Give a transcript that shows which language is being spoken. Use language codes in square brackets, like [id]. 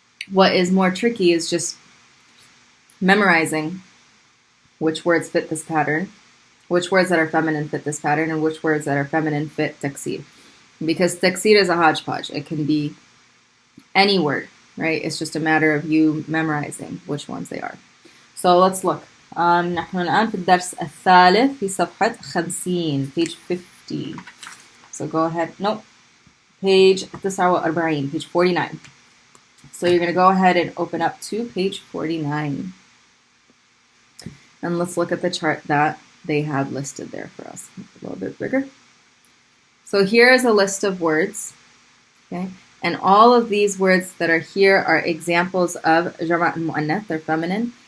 [en] What is more tricky is just memorizing which words fit this pattern, which words that are feminine fit this pattern, and which words that are feminine fit taksir. Because taksir is a hodgepodge. It can be any word, right? It's just a matter of you memorizing which ones they are. So let's look. [ar] نحن الآن في الدرس الثالث في صفحة 50 [en] page 50. So go ahead. Nope. Page 49, page 49. So you're going to go ahead and open up to page 49. And let's look at the chart that they have listed there for us. A little bit bigger. So here is a list of words. Okay. And all of these words that are here are examples of jama' al-mu'annath, they're feminine.